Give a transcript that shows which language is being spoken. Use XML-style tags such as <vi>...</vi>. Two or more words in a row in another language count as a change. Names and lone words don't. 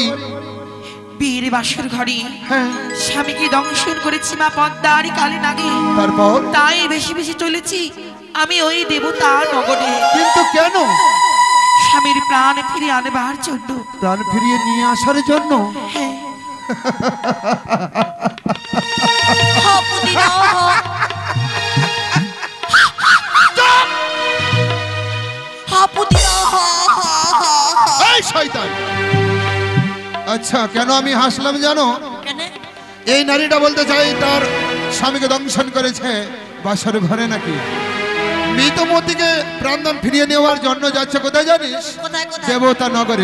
<bn>বীর বাসর ঘরে হ্যাঁ, স্বামীকে দংশন করেছি মা পদ্মার কালে নাগে, তারপর? তাই বেশি বেশি চলেছি আমি ওই দেবতা নগরে। কিন্তু কেন? স্বামীর প্রাণ ফিরে আনবার জন্য। প্রাণ ফিরিয়ে নিয়ে আসার জন্য? হ্যাঁ, হ পুদিনা হ। হ পুদিনা হ হ হ হ। এই শয়তান! আচ্ছা, কেন আমি হাসলাম জানো? কেন? এই নারীটা বলতে চাই তার স্বামীকে দংশন করেছে বাসর ঘরে নাকি। মৃতমতিকে প্রাণদান ফিরিয়ে নেওয়ার জন্য যাচ্ছে কোথায় জানিস? কোথায় কোথায়? দেবতা নগরে।</bn>